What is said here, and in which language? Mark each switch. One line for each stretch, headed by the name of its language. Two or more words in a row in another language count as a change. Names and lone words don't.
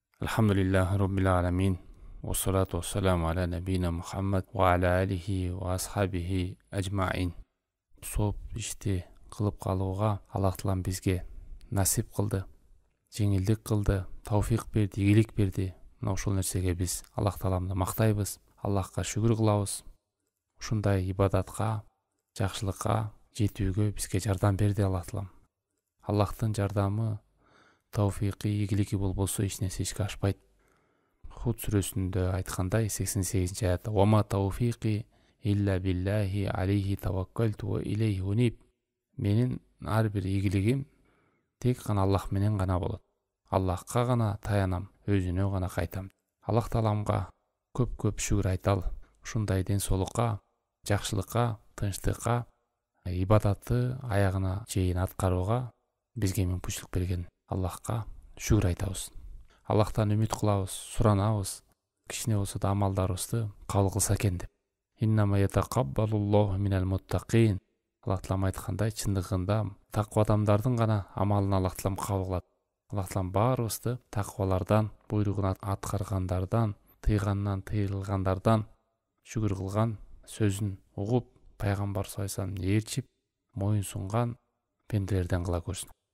Arabic: الحمد لله رب العالمين. والصلاة والسلام على نبينا محمد وعلى آله وأصحابه أجمعين.
Kyrgyz: Соп ишти кылып калууга Аллах Таалам бизге насип кылды, жеңилдик кылды, тауфик берди, ийгилик берди. Мына ошол нерсеге биз Аллах Тааламды мактайбыз, Аллахка шүгүр кылабыз. Ушундай ибадатка, жакшылыкка жетүүгө бизге жардам берди Аллах Таалам. Аллахтын жардамы, тауфики, ийгилиги болбосо эч нерсе ишке ашпайт. Худ сүрөсүндө айткандай 88 аятта:
Arabic: "وما توفيقي إلا بالله عليه توكلت وإليه أنيب."
Kyrgyz: Менин ар бир ийгилигим тек гана Аллах менен гана болот. Аллахка гана таянам, өзүнө гана кайтам. Аллах Тааламга көп шүгүр айталы. Ушундай ден соолукка, жакшылыкка, тынчтыкка, ибадатты аягына чейин аткарууга бизге мүмкүнчүлүк берген Аллахка шүгүр айтабыз. Аллахтан үмүт кылабыз, суранабыз, кичине болсо да амалдарыбызды кабыл кылса экен деп.
Arabic: إنما يتقبل الله من المتقين.
Kyrgyz: Аллах Таалам айткандай, чындыгында таква адамдардын гана амалын Аллах Таалам кабыл кылат. Аллах Таалам баарыбызды таквалардан, буйругун аткаргандардан, тыйгандан, тыйылгандардан, шүгүр кылган, сөзүн угуп, пайгамбар
Arabic: صلى الله عليه وسلم
Kyrgyz: ээрчип, моюн сунган пенделерден кыла көрсүн.